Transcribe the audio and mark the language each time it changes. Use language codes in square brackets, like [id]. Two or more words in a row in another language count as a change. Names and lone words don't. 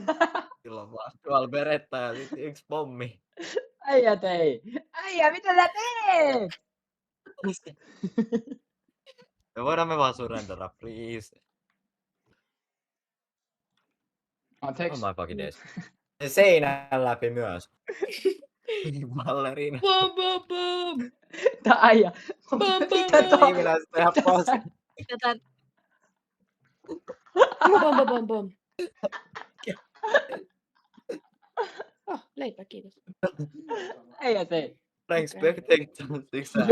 [fi] Silloin vaan tuolla beretta ja sit yksi pommi. Äijät ei. Äijä, mitä sä teet? Me voidaan me vaan surrendera, please. Oh Anteeksi. [en] my fucking days. [fi] Se seinän läpi myös. Ballerina. Bom, bom, bom. Tää äijä. Bom, bom, Mitä bom. tää? Tiimiläiset ihan paska. Bom, bom, bom, bom. Oh, leipä, kiitos. Äijät ei. [en] Thanks, [fi] Okei. spectator. Siksi sä